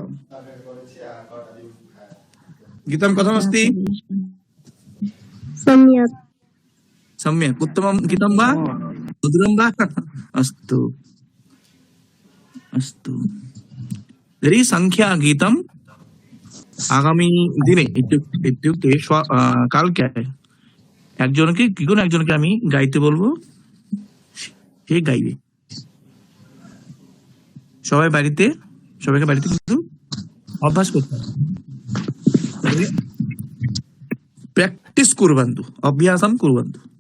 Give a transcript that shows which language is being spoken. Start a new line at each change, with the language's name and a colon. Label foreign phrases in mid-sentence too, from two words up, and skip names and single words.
Sanskrit: गीतं कथमस्ति? सम्यक्, उत्तमं गीतं वा? मधुरं वा? अस्तु अस्तु। तर्हि संख्यागीतम् आगामी दिने इत्युक्ते
Bangla: কালকে একজনকে কি কোন একজনকে আমি গাইতে বলবো, সে গাইবে। সবাইকে বাড়িতে কিন্তু অভ্যাস করতে হবে।
Sanskrit: প্র্যাকটিস কুর্বন্তু, অভ্যাসম কুর্বন্তু।